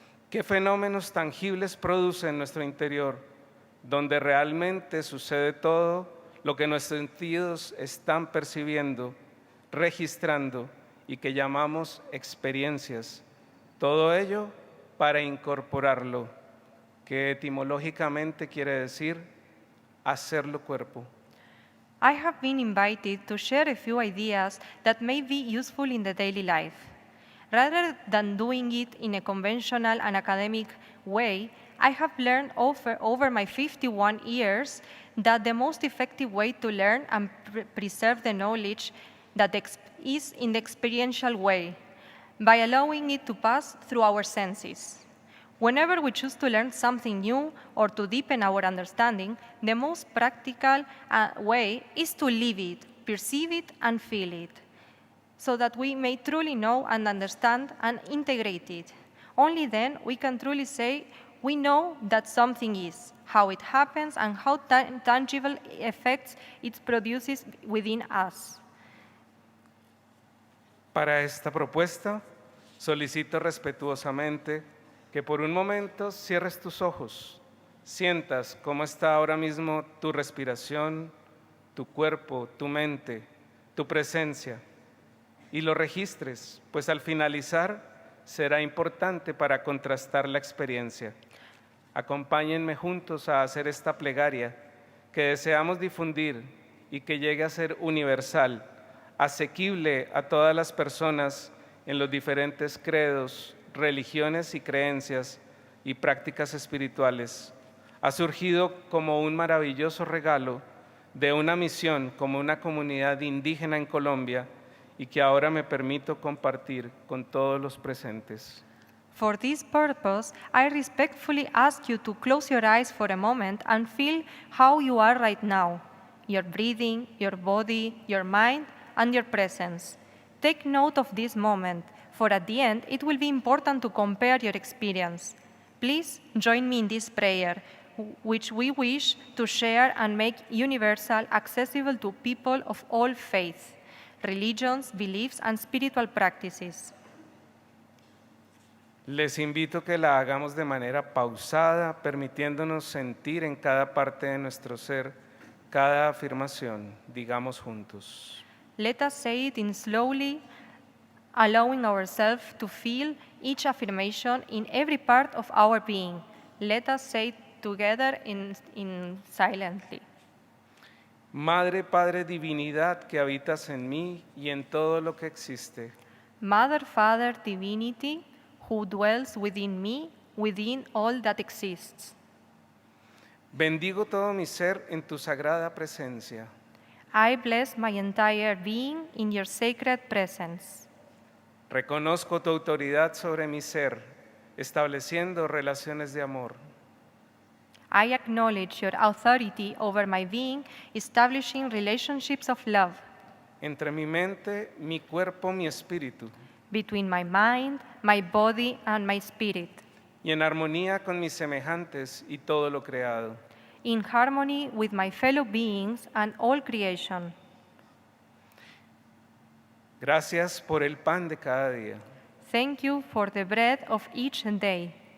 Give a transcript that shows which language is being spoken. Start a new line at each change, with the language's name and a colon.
Spanish: qué fenómenos tangibles produce en nuestro interior, donde realmente sucede todo lo que nuestros sentidos están percibiendo, registrando y que llamamos experiencias. Todo ello para incorporarlo, que etimológicamente quiere decir hacerlo cuerpo.
English: I have been invited to share a few ideas that may be useful in the daily life. Rather than doing it in a conventional and academic way, I have learned over my 51 years that the most effective way to learn and preserve the knowledge that is in the experiential way, by allowing it to pass through our senses. Whenever we choose to learn something new or to deepen our understanding, the most practical way is to live it, perceive it, and feel it, so that we may truly know and understand and integrate it. Only then we can truly say we know that something is, how it happens, and how tangible effects it produces within us.
Spanish: Para esta propuesta, solicito respetuosamente que por un momento cierres tus ojos, sientas cómo está ahora mismo tu respiración, tu cuerpo, tu mente, tu presencia, y lo registres, pues al finalizar será importante para contrastar la experiencia. Acompáñenme juntos a hacer esta plegaria que deseamos difundir y que llegue a ser universal, asequible a todas las personas en los diferentes credos, religiones y creencias y prácticas espirituales, ha surgido como un maravilloso regalo de una misión como una comunidad indígena en Colombia y que ahora me permito compartir con todos los presentes.
English: For this purpose, I respectfully ask you to close your eyes for a moment and feel how you are right now, your breathing, your body, your mind, and your presence. Take note of this moment, for at the end, it will be important to compare your experience. Please join me in this prayer, which we wish to share and make universal, accessible to people of all faiths, religions, beliefs, and spiritual practices.
Spanish: Les invito que la hagamos de manera pausada, permitiéndonos sentir en cada parte de nuestro ser cada afirmación. Digamos juntos.
English: Let us say it in slowly, allowing ourselves to feel each affirmation in every part of our being. Let us say it together in silently.
Spanish: Madre, Padre, divinidad que habitas en mí y en todo lo que existe.
English: Mother, Father, Divinity, who dwells within me, within all that exists.
Spanish: Bendigo todo mi ser en tu sagrada presencia.
English: I bless my entire being in your sacred presence.
Spanish: Reconozco tu autoridad sobre mi ser, estableciendo relaciones de amor.
English: I acknowledge your authority over my being, establishing relationships of love
Spanish: Entre mi mente, mi cuerpo, mi espíritu,
English: between my mind, my body, and my spirit,
Spanish: y en armonía con mis semejantes y todo lo creado.
English: in harmony with my fellow beings and all creation.
Spanish: Gracias por el pan de cada día.
English: Thank you for the bread of each day.